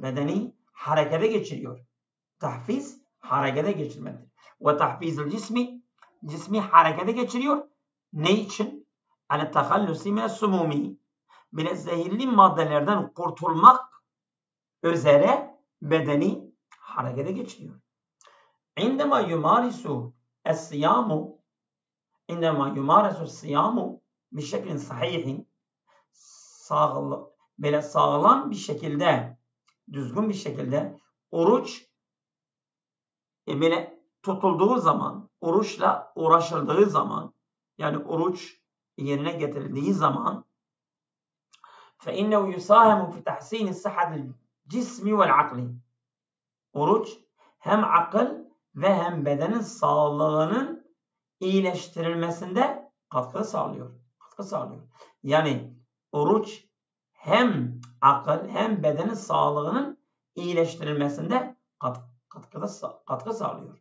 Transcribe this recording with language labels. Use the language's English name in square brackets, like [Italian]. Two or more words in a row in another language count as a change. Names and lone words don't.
[Turkish] Bedeni harekete geçiriyor. Tahfiz harekete geçirmektir. Ve [Arabic] تحفيز الجسم [Turkish] harekete geçiriyor. Ne için? [Arabic] على التخلص من السموم. [Turkish] Böyle zehirli maddelerden kurtulmak üzere bedeni harekete geçiriyor. [Arabic] عندما يمارس الصيام بشكل صحيح, [Turkish] böyle sağlam bir şekilde, düzgün bir şekilde oruç böyle tutulduğu zaman, oruçla uğraşıldığı zaman, yani oruç yerine getirildiği zaman [Arabic] فَاِنَّهُ يُسَاهَمُ فِي تَحْسِينِ الصَّحَةِ الْجِسْمِ وَالْعَقْلِ. [Turkish] Oruç hem akıl ve hem bedenin sağlığının iyileştirilmesinde katkı sağlıyor. Yani oruç hem akıl hem bedenin sağlığının iyileştirilmesinde katkı sağlıyor.